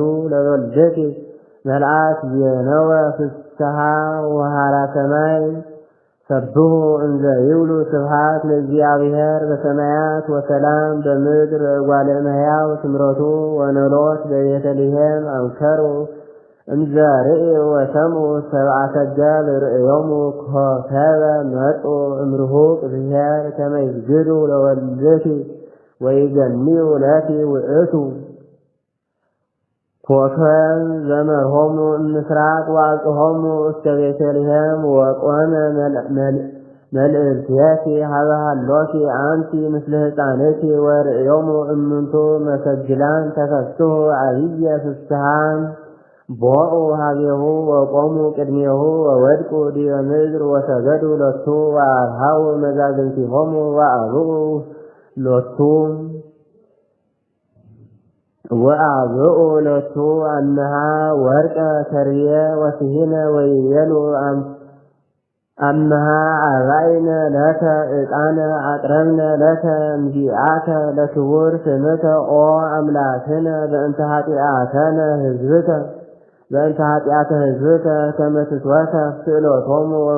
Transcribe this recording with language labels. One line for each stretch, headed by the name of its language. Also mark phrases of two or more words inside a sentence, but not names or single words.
Geez: ለወልደኪ መልአክ ዜነወ ፍስሐ ወሃራ ሰማይ ሰብሑ እንዘ ይብሉ ስብሐት ለእግዚአብሔር በሰማያት ወሰላም በምድር እጓለ እመሕያው ስምረቱ ወኖሎት በቤተልሔም አምከሩ እንዘ ርእዩ ወሰምዑ ሰብአ ሰገል ርእዮሙ ኮከበ መጹ እምርሁቅ ብሔር ከመ ይስግዱ ለወልድኪ ወይገንዩ ለኪ ውእቱ ኮከብ ዘመርሆሙ እምስራቅ ወአጽሖሙ እስከ ቤተልሔም ወቆመ መልእልትየኪ ሀበ ሀሎኪ አንቲ ምስለ ሕፃንኪ ወርእዮሙ እምንቱ መሰግላን ተፈስሑ ዓብየ ፍስሓ ቦኡ ሀቤሁ ወቆሙ ቅድሜሁ ወወድቁ ዲበ ምድር ወሰገዱ ሎቱ ወአርሃው መዛግብቲሆሙ ወአብኡ ሎቱ አምሃ ወርቀ ከርቤ ወስሂነ ወይቤሉ አምሃ አርባዕነ ለከ ዕጣነ አቅረብነ ለከ እምዚአከ ለክቡር ስምከ ኦ አምላክነ በእንተ ኃጢአተ ሕዝብከ ከመ ትትወከፍ ስእሎቶሙ